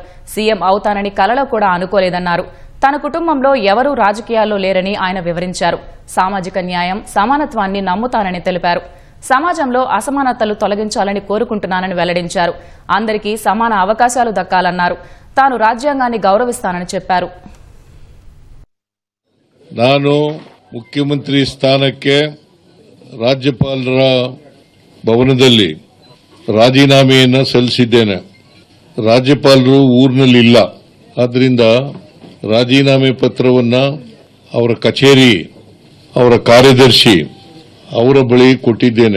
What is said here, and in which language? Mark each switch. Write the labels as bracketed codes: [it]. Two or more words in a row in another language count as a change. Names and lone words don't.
[te] సీఎం అవుతానని కలలో కూడా అనుకోలేదన్నారు. తన కుటుంబంలో ఎవరూ రాజకీయాల్లో లేరని ఆయన వివరించారు. సామాజిక న్యాయం, సమానత్వాన్ని నమ్ముతానని తెలిపారు. సమాజంలో అసమానతలు తొలగించాలని కోరుకుంటున్నానని వెల్లడించారు. అందరికీ సమాన అవకాశాలు దక్కాలన్నారు. తాను రాజ్యాంగాన్ని గౌరవిస్తానని చెప్పారు. [kn] ನಾನು ಮುಖ್ಯಮಂತ್ರಿ ಸ್ಥಾನಕ್ಕೆ ರಾಜ್ಯಪಾಲರ ಭವನದಲ್ಲಿ ರಾಜೀನಾಮೆಯನ್ನು ಸಲ್ಲಿಸಿದ್ದೇನೆ. ರಾಜ್ಯಪಾಲರು ಊರಿನಲ್ಲಿಲ್ಲ. ಆದ್ದರಿಂದ ರಾಜೀನಾಮೆ ಪತ್ರವನ್ನು ಅವರ ಕಚೇರಿ, ಅವರ ಕಾರ್ಯದರ್ಶಿ ಅವರ ಬಳಿ ಕೊಟ್ಟಿದ್ದೇನೆ.